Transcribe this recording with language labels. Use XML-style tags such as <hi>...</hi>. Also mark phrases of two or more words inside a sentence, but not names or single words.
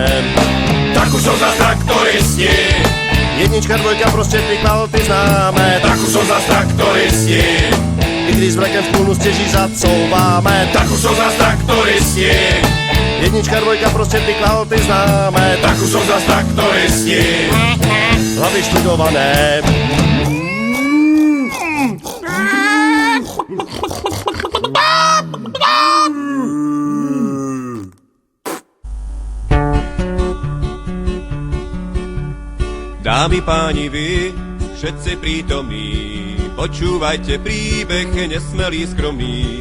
<cs>Tak už jsou zás traktoristi. Jednička, dvojka, prostě ty kvality známe. Tak už jsou zás traktoristi. I když s vlekem v kůlu stěží zacouváme. Tak už jsou zás traktoristi. Jednička, dvojka, prostě ty kvality známe. Tak už jsou zás traktoristi. Hlavy študované.</cs> <sk>Dámy, páni, vy, všetci prítomní, počúvajte príbeh nesmelý, skromný.</sk>